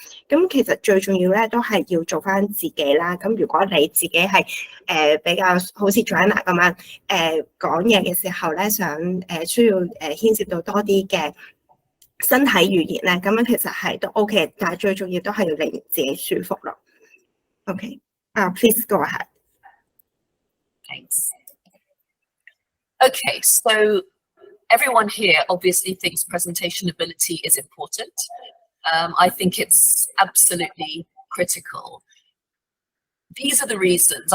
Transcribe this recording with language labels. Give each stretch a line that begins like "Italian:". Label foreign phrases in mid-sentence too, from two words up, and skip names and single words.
Cantonese: 咁其實最重要咧，都係要做翻自己啦。咁如果你自己係比較好似 Joanna 咁樣講嘢嘅時候咧，想需要牽涉到多啲嘅身體語言咧，咁樣其實係都 OK， 但係最重要都係要令自己舒服咯。OK，
English: please go ahead. Thanks. Okay, so everyone here obviously thinks presentation ability is important. I think it's absolutely critical. These are the reasons.